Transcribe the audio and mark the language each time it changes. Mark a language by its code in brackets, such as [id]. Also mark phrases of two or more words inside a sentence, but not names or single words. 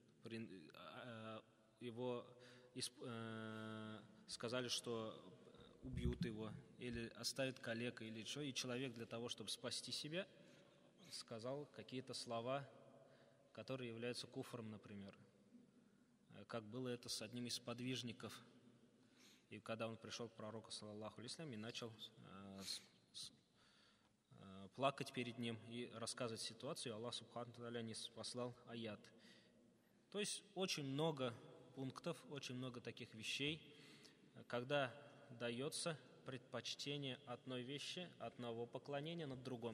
[ru] Его сказали, что убьют его, или оставят калекой, или что, и человек для того, чтобы спасти себя, сказал какие-то слова, которые являются куфром, например. Как было это с одним из подвижников. И когда он пришел к пророку, [ar] صلى الله عليه وسلم, [ru] и начал плакать перед ним и рассказывать ситуацию, Аллах [ar] سبحانه تعالى [ru] не послал аят. То есть очень много пунктов, очень много таких вещей, когда дается предпочтение одной вещи, одного поклонения над другом.